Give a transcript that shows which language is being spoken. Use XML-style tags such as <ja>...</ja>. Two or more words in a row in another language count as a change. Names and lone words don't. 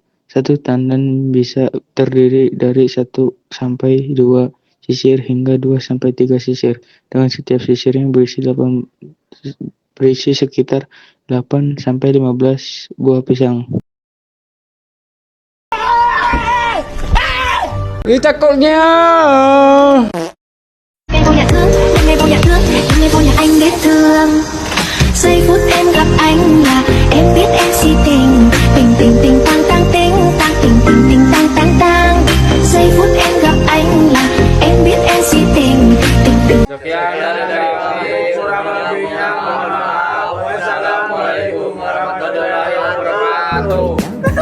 <id>Satu tandan bisa terdiri dari 1-2 sisir hingga 2-3 sisir, dengan setiap sisirnya berisi sekitar 8-15 buah pisang. Takutnya.</id> <vi>Ngày vô nhà thương, ngày vô nhà thương, ngày vô nhà anh biết thương. Giây phút em gặp anh là em biết em si tình, tình tình tình tang tang tình, tang tình tình tình tang tang tang. Giây phút em gặp anh là em biết em si tình, tình tình.</vi> <id>Sekian dan kurang lebihnya mohon maaf.</id> <ar>والسلام عليكم ورحمة الله وبركاته.</ar>